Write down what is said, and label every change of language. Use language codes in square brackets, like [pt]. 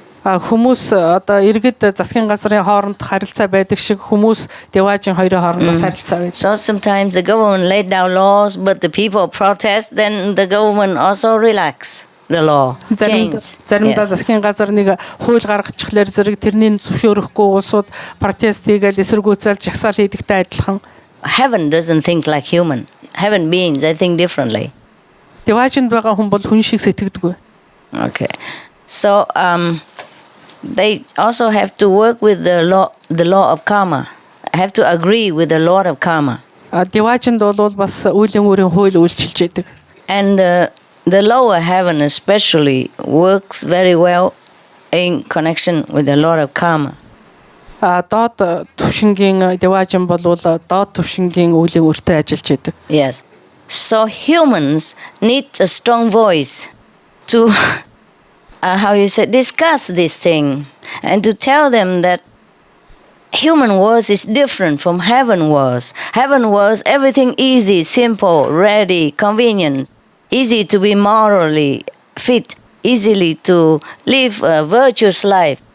[mn] Хүмүүс одоо иргэд засгийн газрын хооронд харилцаа байдаг шиг хүмүүс Деважин хоёрын хоорондоо харилцаа байдаг. [en] So sometimes the government laid down laws, but the people protest, then the government also relax the law. [mn] Заримдаа засгийн газар нэг хууль гаргачихлаар зэрэг тэрний зөвшөөрөхгүй улсууд протест хийгээл эсэргүүцэл жагсаал хийдэгтэй адилхан. [en] Heaven doesn't think like human. Heaven beings, they think differently. [mn] Деважинд байгаа хүн бол хүн шиг сэтгэдэггүй. [en] Okay. So they also have to work with the law of karma. Have to agree with the Lord of karma. [mn] Деважинд бол бас үеийн үрийн хууль үйлчилж яадаг. [en] And the lower heaven especially works very well in connection with the Lord of karma. [mn] Доод түвшингийн Деважин бол доод түвшингийн үеийн үртэй ажиллаж яадаг. [en] Yes. So humans need a strong voice to discuss this thing and to tell them that human world is different from heaven world. Heaven world, everything easy, simple, ready, convenient, easy to be morally fit, easily to live a virtuous life.